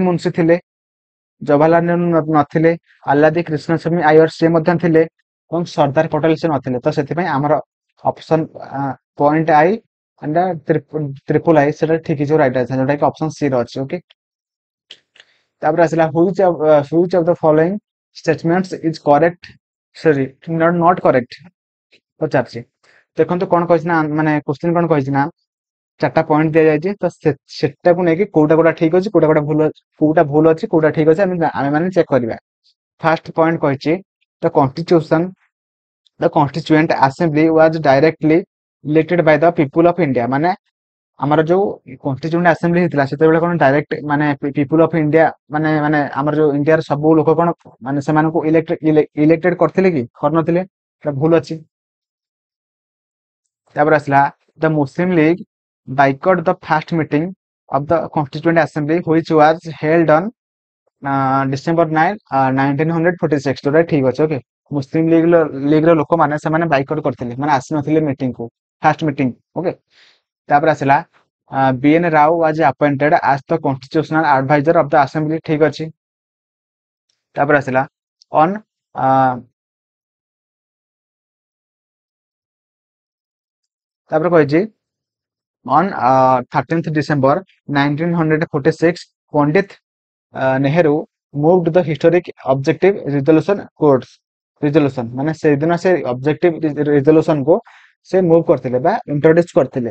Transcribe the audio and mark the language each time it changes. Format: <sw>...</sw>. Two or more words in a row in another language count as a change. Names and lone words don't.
<or>ମୁନ୍ସି ଥିଲେ ଜବାହରଲାଲ ନେହେରୁ ନଥିଲେ ଆଲ୍ଲାଦି କ୍ରିଷ୍ଣାସ୍ୱାମୀ ଆୟର ସିଏ ମଧ୍ୟ ଥିଲେ ଏବଂ ସର୍ଦ୍ଦାର ପଟେଲ ସେ ନଥିଲେ ତ ସେଥିପାଇଁ ଆମର ଅପସନ</or> <en>point I and triple I</en> <or>ସେଟା ଠିକ ହେଇଯିବ</or> <en>right answer</en> <or>ଯୋଉଟା କି</or> <en>option C</en> <or>ର ଅଛି ଓକେ ତାପରେ ଆସିଲା</or> <en>which of the following statements is correct sorry not correct</en> <or>ପଚାରୁଛି ଦେଖନ୍ତୁ କଣ କହିଛି ନା ମାନେ କ୍ୱେଶ୍ଚିନ କଣ କହିଛି ନା 4ଟା ପଏଣ୍ଟ ଦିଆଯାଇଛି ତ ସେଟାକୁ ନେଇକି କୋଉଟା ଠିକ ଅଛି କୋଉଟା ଭୁଲ ଅଛି କୋଉଟା ଠିକ ଅଛି ଆମେ ମାନେ ଚେକ୍ କରିବା</or> <en>first point</en> <or>କହିଛି</or> <en>the constituent assembly was directly elected by the people of India</en> <or>ମାନେ ଆମର ଯୋଉ</or> <en>constituent assembly</en> <or>ହେଇଥିଲା ସେତେବେଳେ କଣ ଡାଇରେକ୍ଟ ମାନେ</or> <en>people of India</en> <or>ମାନେ ମାନେ ଆମର ଯୋଉ ଇଣ୍ଡିଆର ସବୁ ଲୋକ କଣ ମାନେ ସେମାନଙ୍କୁ ଇଲେକ୍ଟେଡ କରିଥିଲେ କି କରିନଥିଲେ ସେଟା ଭୁଲ ଅଛି ତାପରେ ଆସିଲା</or> <en>the Muslim League boycott the first meeting of the constituent assembly which was held on December 9 1946</en> <or>ଯୋଉଟା ଠିକ ଅଛି ଓକେ ମୁସଲିମ ଲିଗର ଲୋକମାନେ ସେମାନେ ବାଇକଟ କରିଥିଲେ ମାନେ ଆସିନଥିଲେ ମିଟିଂ କୁ</or> <en>first meeting</en> <or>ଓକେ ତାପରେ ଆସିଲା ବି.ଏନ୍.</or> <en>ରାଓ was appointed as the constitutional advisor of the assembly</en> <or>ଠିକ ଅଛି ତାପରେ ଆସିଲା</or> <en>on</en> <or>ତାପରେ କହିଛି</or> <en>On 13th December 1946, Pandit Nehru moved the historic objective resolution course resolution</en> <or>ମାନେ ସେଇଦିନ ସେ</or> <en>objective resolution को</en> <or>ସେ move କରିଥିଲେ ବା introduce କରିଥିଲେ।</or>